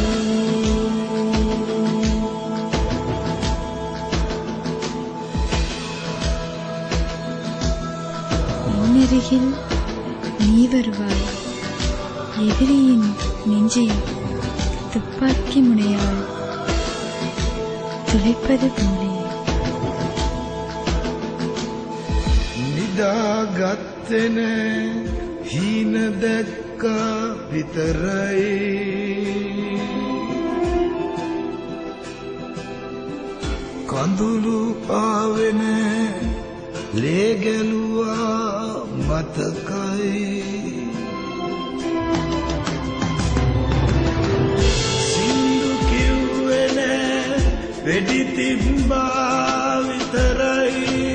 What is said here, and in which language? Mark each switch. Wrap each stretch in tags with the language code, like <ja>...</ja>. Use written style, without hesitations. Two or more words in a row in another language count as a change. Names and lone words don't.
<ta>என்னருகில் நீ வருவாய் எதிரியின் நெஞ்சை துப்பாக்கி முனையால் துளைப்பது போலே</ta> <si>නිදාගත්තෙන හීන දැක්කා විතරයි කඳුළු ආවෙන ලේගැලුවා මතකයි සින්දු කිව්වෙන වෙඩි තිබ්බා විතරයි</si>